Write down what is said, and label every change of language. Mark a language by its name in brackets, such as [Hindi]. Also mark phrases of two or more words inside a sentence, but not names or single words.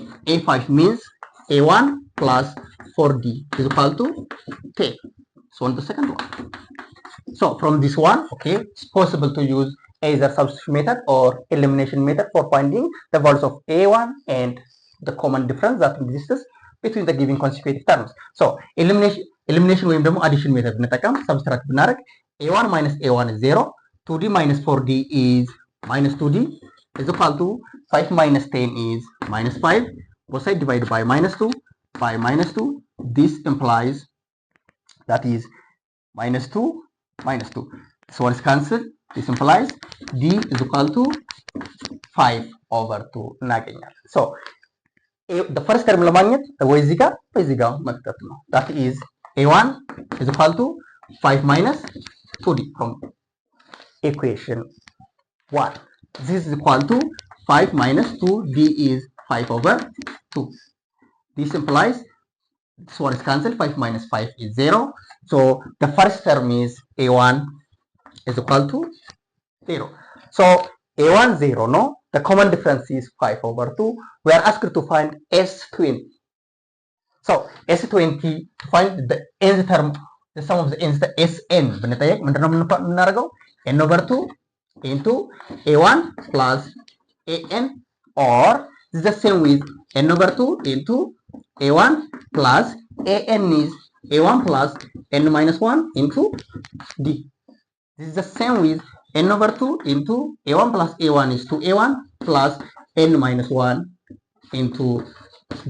[English] a5 means a1 plus 4d is equal to 10. So on the second one. So from this one, okay, it's possible to use either substitution method or elimination method for finding the values of a1 and the common difference that exists between the given consecutive terms. So elimination [Amharic] ወይም ደግሞ [English] addition method ብንጠቀም subtract ብናደርግ a1 minus a1 is 0, 2d minus 4d is minus 2d is equal to 5 minus 10 is minus 5. Both sides divided by minus 2 by minus 2. This implies that is minus 2 minus 2. So one is cancelled. This implies d is equal to 5 over 2 እናገኛለን። So the first term [Amharic] ለማግኘት ወይ እዚህ ጋር መክተት ነው። [English] That is a1 is equal to 5 minus 2d from equation 1. This is equal to 5 minus 2d is 5 over 2. This implies this one is cancelled. 5 minus 5 is 0. So the first term is a1 is equal to 0. So a1 0, no? The common difference is 5 over 2. We are asked to find S20. So S20 to find the nth term, the sum of the nth Sn. [Amharic] ብንጠየቅ ምንድነው የምናደርገው? [English] n over 2 into a1 plus an, or this is the same with n over 2 into a1 plus an is a1 plus n minus 1 into d. This is the same with n over 2 into a1 plus a1 is 2a1 plus n minus 1 into d.